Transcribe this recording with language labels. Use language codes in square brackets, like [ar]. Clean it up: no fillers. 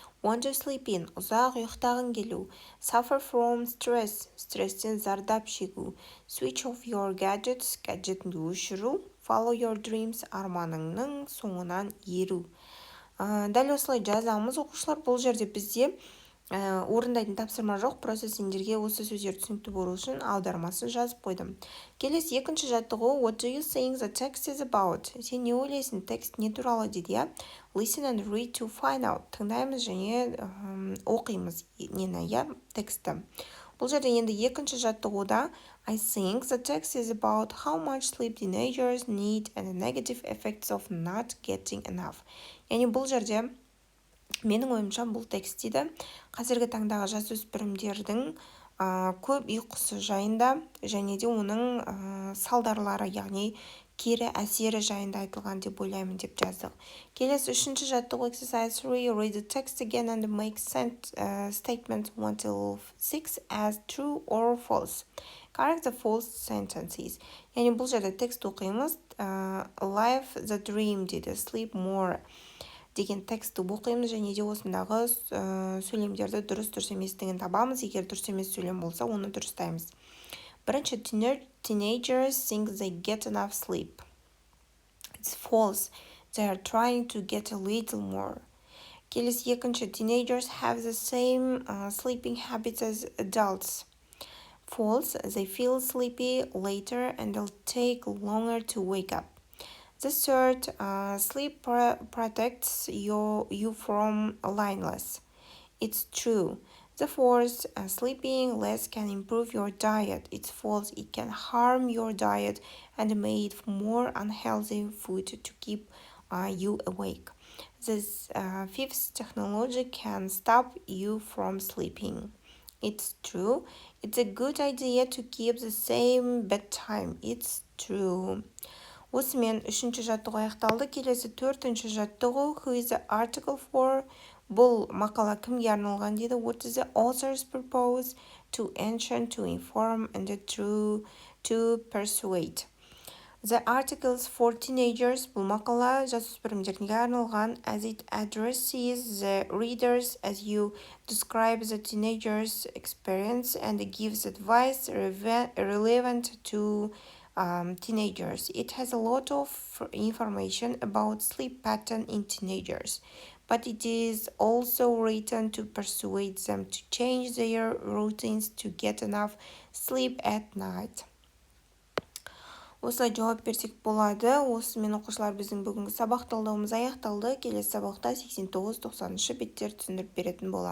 [en] Want to sleep in, [kk] ұзақ ұйықтағың келу. [en] Suffer from stress, [kk] стресстен зардап шегу. [en] Switch off your gadgets, [kk] гаджетіңді өшіру. [en] Follow your dreams, [kk] арманыңның соңынан еру. Дәл осылай жазамыз оқушылар. Бұл жерде бізде орындайтын тапсырма жоқ, просто сендерге осы сөздер түсінікті болу үшін аудармасын жазып қойдым. Келесі екінші жаттығу, [en] what do you think the text is about? [kk] Сен не ойлайсың, текст не туралы дейді, [en] Listen and read to find out. [kk] Тыңдаймыз және оқимыз тексті. Бұл жерде енді екінші жаттығуда [en] I think the text is about how much sleep teenagers need and the negative effects of not getting enough. [kk] Яғни бұл жерде менің ойымша бұл текст дейді қазіргі таңдағы жасөспірімдердің көп ұйқысы жайында және де оның салдарлары, яғни кері әсері жайында айтылған деп ойлаймын деп жаздық. Келесі үшінші жаттығу [en] exercise 3, read the text again and make statements 1 till 6 as true or false. Correct the false sentences. [kk] Яғни бұл жерде текст оқимыз, [en] live the dream [kk] дейді, [en] sleep more [kk] деген тексті оқимыз және де осындағы сөйлемдерді дұрыс еместігін табамыз. Егер дұрыс емес сөйлем болса, оны дұрыстаймыз. Бірінші, [en] teenagers think they get enough sleep. It's false. They are trying to get a little more. [kk] Келесі екінші, [en] teenagers have the same sleeping habits as adults. False. They feel sleepy later and they'll take longer to wake up. The third, sleep protects you from loneliness. It's true. The fourth, sleeping less can improve your diet. It's false. It can harm your diet and make more unhealthy food to keep you awake. This fifth, technology can stop you from sleeping. It's true. It's a good idea to keep the same bedtime. It's true. [kk] Осымен үшінші жаттығу аяқталды. Келесі төртінші жаттығу. [en] Who is the article for? [kk] Бұл мақала кімге арналған дейді. [en] What is the author's purpose? To enchant, to inform, and to persuade. The articles for teenagers. [kk] Бұл мақала жасөспірімдерге арналған. [en] As it addresses the readers as you describe the teenagers' experience and gives advice relevant to teenagers. It has a lot of information about sleep pattern in teenagers, but it is also written to persuade them to change their routines to get enough sleep at night. [kk] Осылай жауап берсек болады. Осымен оқушылар біздің бүгінгі сабақ талдауымыз аяқталды. Келесі сабақта 89-90 беттер түсіндіріп беретін боламын.